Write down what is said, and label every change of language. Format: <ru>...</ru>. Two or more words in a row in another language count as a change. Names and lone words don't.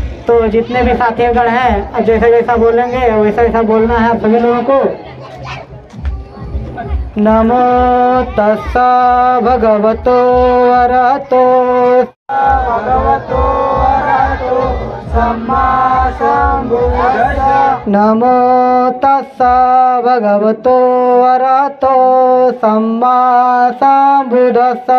<hi>तो जितने भी साथीगण हैं जैसा जैसा बोलेंगे वैसा वैसा बोलना है आप सभी लोगों को।</hi> <pi>नमो तस्सा भगवतो अरहतो सम्मा सम्बुद्धस्सा। नमो तस्सा भगवतो अरहतो सम्मा सम्बुद्धस्सा।</pi>